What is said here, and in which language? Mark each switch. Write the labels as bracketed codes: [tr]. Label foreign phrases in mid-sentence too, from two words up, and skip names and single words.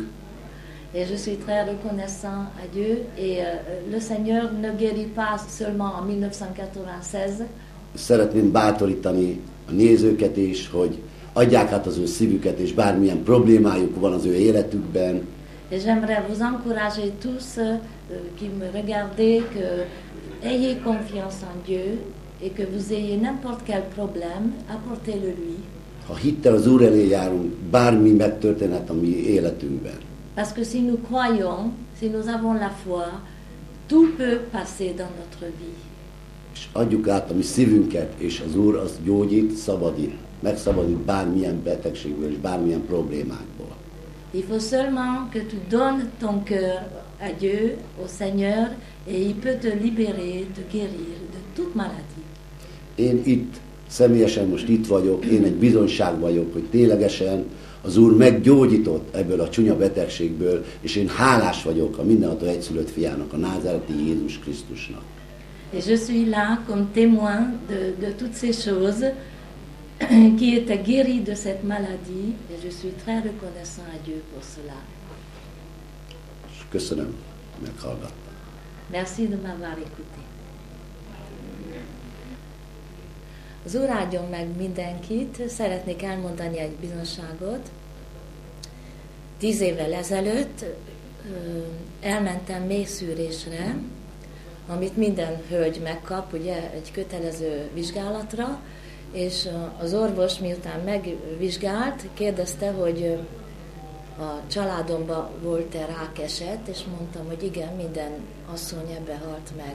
[fr] Et je suis très reconnaissant à Dieu. Et le Seigneur ne guérit pas seulement en 1996, [hu] szeretném bátorítani a nézőket is, hogy adják át az ő szívüket, és bármilyen problémájuk van az ő életükben, [fr] et j'aimerais vous encourager tous qui me regardez, que ayez confiance en Dieu et que vous ayez n'importe quel problème, apportez-le lui. [hu] ha hittel az Úr elé járunk, bármi megtörténhet a mi életünkben. [fr] Parce que si nous croyons, si nous avons la foi, tout peut passer dans notre vie. [hu] És adjuk át a mi szívünket, és az Úr az gyógyít, szabadít, megszabadít bármilyen betegségből és bármilyen problémákból. [fr] Il faut seulement que tu donnes ton cœur à Dieu, au Seigneur, et il peut te libérer, te guérir de toute maladie. [hu] Én itt, személyesen most itt vagyok, én egy bizonyság vagyok, hogy ténylegesen az Úr meggyógyított ebből a csúnya betegségből, és én hálás vagyok a mindenható egyszülött fiának, a názáreti Jézus Krisztusnak. [fr] Et je suis là comme témoin de toutes ces choses, qui était guéri de cette maladie, et je suis très reconnaissant à Dieu pour cela. [hu] És köszönöm, meghallgattam. [fr] Merci de m'avoir écouté. [hu] Az Úr áldjon meg mindenkit, szeretnék elmondani egy bizonságot. 10 évvel ezelőtt elmentem méhszűrésre, amit minden hölgy megkap, ugye egy kötelező vizsgálatra, és az orvos miután megvizsgált, kérdezte, hogy a családomban volt-e rákeset, és mondtam, hogy igen, minden asszony ebbe halt meg.